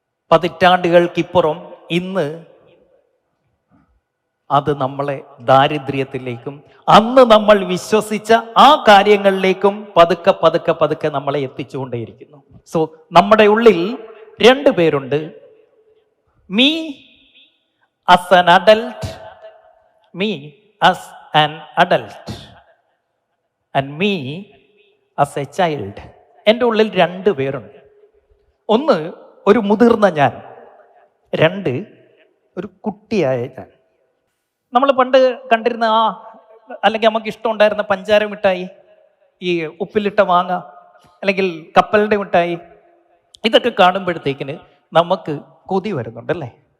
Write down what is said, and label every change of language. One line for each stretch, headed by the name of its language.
Malayalam: പതിറ്റാണ്ടുകൾക്കിപ്പുറം ഇന്ന് അത് നമ്മളെ ദാരിദ്ര്യത്തിലേക്കും അന്ന് നമ്മൾ വിശ്വസിച്ച ആ കാര്യങ്ങളിലേക്കും പതുക്കെ പതുക്കെ പതുക്കെ നമ്മളെ എത്തിച്ചുകൊണ്ടേയിരിക്കുന്നു. സോ നമ്മുടെ ഉള്ളിൽ രണ്ട് പേരുണ്ട്.
English: Me as an adult, me as an adult and me as a child.
Malayalam: എൻ്റെ ഉള്ളിൽ രണ്ട് പേരുണ്ട്. ഒന്ന് ഒരു മുതിർന്ന ഞാൻ, രണ്ട് ഒരു കുട്ടിയായ ഞാൻ. നമ്മൾ പണ്ട് കണ്ടിരുന്ന അല്ലെങ്കിൽ നമുക്ക് ഇഷ്ടമുണ്ടായിരുന്ന പഞ്ചാര മിഠായി, ഈ ഉപ്പിലിട്ട മാങ്ങ, അല്ലെങ്കിൽ കപ്പലിൻ്റെ മിഠായി, ഇതൊക്കെ കാണുമ്പോഴത്തേക്കിന് നമുക്ക് കൊതി വരുന്നുണ്ടല്ലേ.